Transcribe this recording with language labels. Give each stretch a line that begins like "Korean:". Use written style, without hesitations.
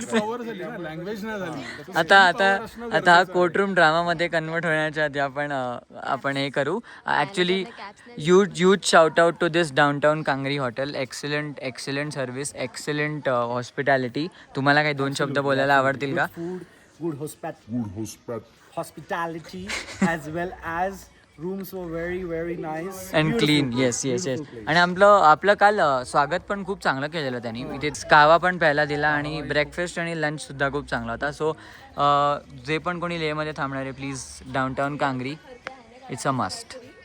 Marathi: Power झाली ना, language नाही झाली. आता हा कोर्टरूम ड्रामामध्ये कन्वर्ट होण्याच्या आधी आपण हे करू.
English: Actually huge shout out to this downtown Kangri hotel. Excellent service, excellent hospitality.
Marathi: तुम्हाला काही 2 शब्द बोलायला आवडतील का?
English: Good hospitality, as well as rooms were very nice. And clean. Yes.
Marathi: आणि आपलं काल स्वागत पण खूप चांगलं केलेलं त्यांनी. इथे कावा पण प्यायला दिला आणि ब्रेकफास्ट आणि लंच सुद्धा खूप चांगला होता. सो जे पण कोणी लेहमध्ये थांबणार आहे, please downtown Kangri,
English: It's a must.